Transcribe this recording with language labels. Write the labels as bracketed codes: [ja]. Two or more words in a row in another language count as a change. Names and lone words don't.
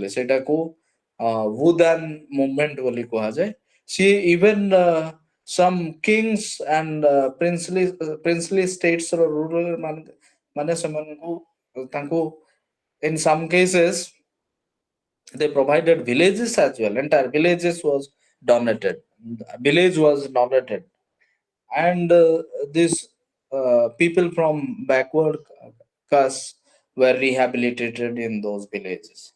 [or] ସେଇଟାକୁ ଭୂଦାନ ମୁଭମେଣ୍ଟ ବୋଲି କୁହାଯାଏ। [en] ସିଏ even some kings and princely states [or] ର ରୁଲର ମାନେ ସେମାନଙ୍କୁ ତାଙ୍କୁ [en] in some cases They provided villages as well. Entire villages was donated. Village was donated, and these people from backward castes were rehabilitated in those villages.